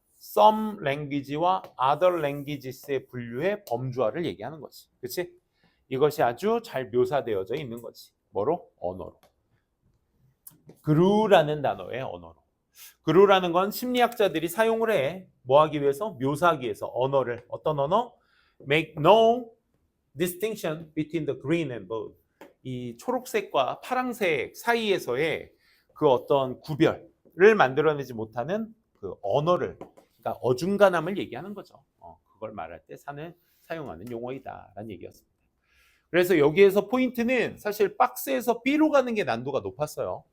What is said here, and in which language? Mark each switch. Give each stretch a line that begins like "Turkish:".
English: Some language
Korean: 와
English: other languages
Korean: 의 분류의 범주화를 얘기하는 거지. 그렇지? 이것이 아주 잘 묘사되어져 있는 거지. 뭐로? 언어로. 그루라는 단어의 언어로. 그루라는 건 심리학자들이 사용을 해. 뭐 하기 위해서? 묘사하기 위해서. 언어를. 어떤 언어?
English: Make no distinction between the green and blue.
Korean: 이 초록색과 파랑색 사이에서의 그 어떤 구별을 만들어내지 못하는 그 언어를, 그러니까 어중간함을 얘기하는 거죠. 그걸 말할 때 사용하는 용어이다라는 얘기였습니다. 그래서 여기에서 포인트는 사실 박스에서 B로 가는 게 난도가 높았어요.